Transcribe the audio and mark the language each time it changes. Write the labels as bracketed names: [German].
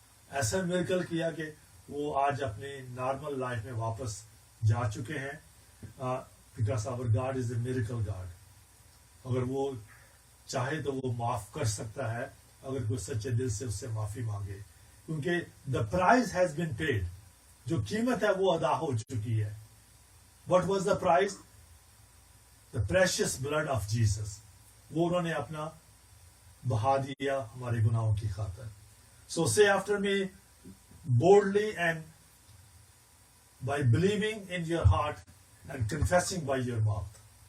[Urdu] ایسا میریکل کیا کہ وہ آج اپنی نارمل لائف میں واپس جا چکے ہیں. [English] Because our God is a miracle God. [Urdu] اگر وہ چاہے تو وہ معاف کر سکتا ہے اگر کوئی سچے دل سے اس سے معافی مانگے، کیونکہ [English] The price has been paid. [Urdu] جو قیمت ہے وہ ادا ہو چکی ہے. [English] What was the price? The precious blood of Jesus. [Urdu] وہ انہوں نے اپنا بہا دیا ہمارے گناہوں کی خاطر. [English] So say after me boldly and by believing in your heart and confessing by your mouth.